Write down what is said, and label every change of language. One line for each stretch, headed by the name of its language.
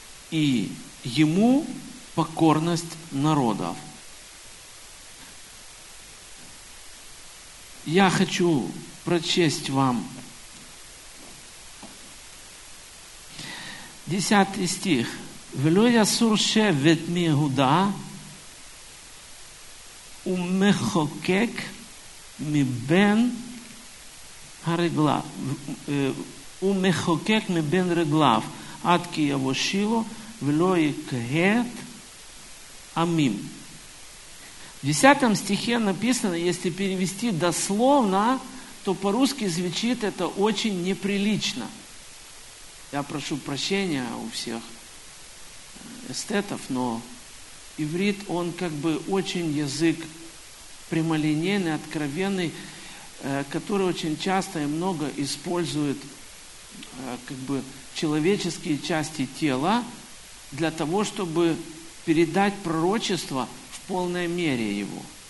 Russian: И ему покорность народов. Я хочу прочесть вам 10 стих.
Hebrew: ולא יסור שבט מיהודה ומחוקק מבין הרגליו ומחוקק מבין רגליו עד כי יבוא שילו ולא יקהת עמים.
Russian: В 10 стихе написано, если перевести дословно, то по-русски звучит это очень неприлично. Я прошу прощения у всех эстетов, но иврит, он как бы очень язык прямолинейный, откровенный, который очень часто и много использует как бы человеческие части тела для того, чтобы передать пророчество в полной мере его.